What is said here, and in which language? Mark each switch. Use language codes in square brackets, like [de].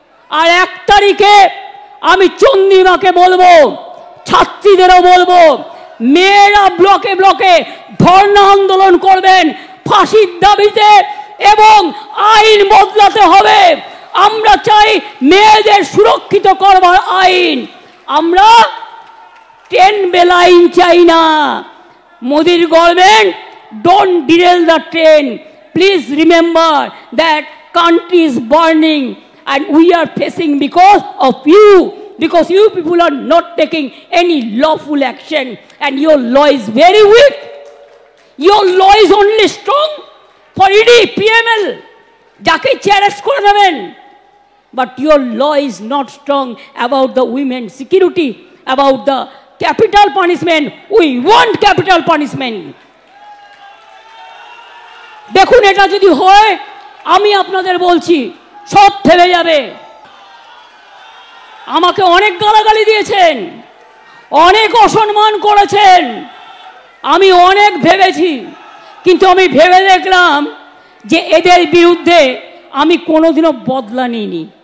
[bn] আর 1 তারিখে আমি চন্দ্রিমাকে বলবো, ছাত্রীদেরও বলবো, মেয়েরা ব্লকে ব্লকে ধর্ণা আন্দোলন করবেন ফাঁসির দাবিতে, এবং আইন বদলাতে হবে। আমরা চাই মেয়েদের সুরক্ষিত করবার আইন। আমরা 10 বেল আইন চাই না। [en] মোদির government, don't derail the train. Please remember that country is burning and we are facing because of you, because you people are not taking any lawful action, and your law is very weak. Your law is only strong for ED, PML, [bn] jake arrest kore neben, [en] but your law is not strong about the women's security, about the capital punishment. We want capital punishment. [bn] দেখুন, এটা যদি হয়, আমি আপনাদের বলছি সব থেমে যাবে। আমাকে অনেক গালাগালি দিয়েছেন, অনেক অসম্মান করেছেন, আমি অনেক ভেবেছি, কিন্তু আমি ভেবে দেখলাম যে এদের বিরুদ্ধে আমি কোনোদিনও বদলা নিইনি।